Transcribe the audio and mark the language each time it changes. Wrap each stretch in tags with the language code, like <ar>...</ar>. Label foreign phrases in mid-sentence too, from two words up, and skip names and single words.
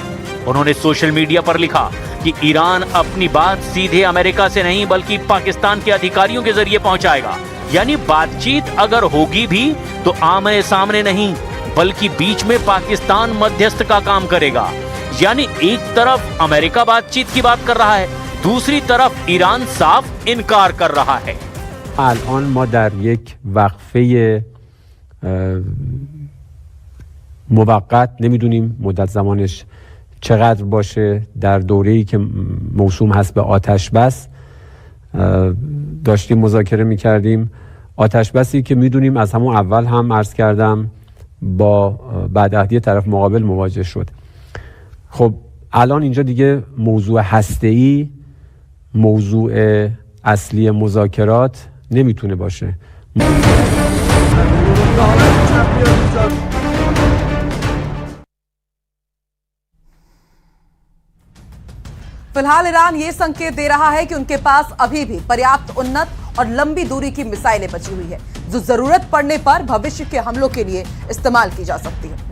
<hi>उन्होंने सोशल मीडिया पर लिखा कि ईरान अपनी बात सीधे अमेरिका से नहीं बल्कि पाकिस्तान के अधिकारियों के जरिए पहुंचाएगा, यानी बातचीत अगर होगी भी तो आमने सामने नहीं बल्कि बीच में पाकिस्तान मध्यस्थ का काम करेगा। यानी एक तरफ अमेरिका बातचीत की बात कर रहा है, दूसरी तरफ ईरान साफ इनकार कर रहा है।</hi> <fa>الان ما در یک وقفه موقت نمیدونیم مدت زمانش چقدر باشه در دوره‌ای که موسوم هست به آتش بس داشتیم مذاکره می‌کردیم. آتش بسی که میدونیم از همون اول هم عرض کردم با بدعهدی طرف مقابل مواجه شد. خب الان اینجا دیگه موضوع هسته‌ای موضوع اصلی مذاکرات نمیتونه باشه.</fa> <hi>फिलहाल ईरान ये संकेत दे रहा है कि उनके पास अभी भी पर्याप्त उन्नत और लंबी दूरी की मिसाइलें बची हुई है, जो जरूरत पड़ने पर भविष्य के हमलों के लिए इस्तेमाल की जा सकती है।</hi>